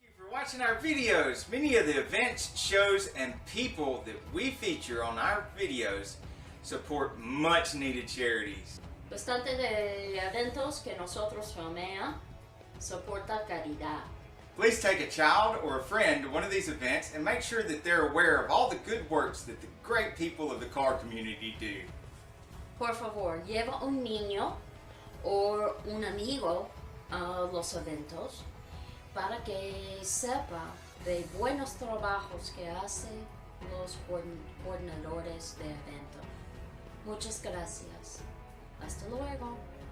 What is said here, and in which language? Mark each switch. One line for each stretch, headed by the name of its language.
English: Watching our videos. Many of the events, shows, and people that we feature on our videos support much needed charities.
Spanish: Bastante de eventos que nosotros Romea soporta caridad.
English: Please take a child or a friend to one of these events and make sure that they're aware of all the good works that the great people of the car community do.
Spanish: Por favor, lleva un niño o un amigo a los eventos para que sepa de buenos trabajos que hacen los coordinadores de evento. Muchas gracias. Hasta luego.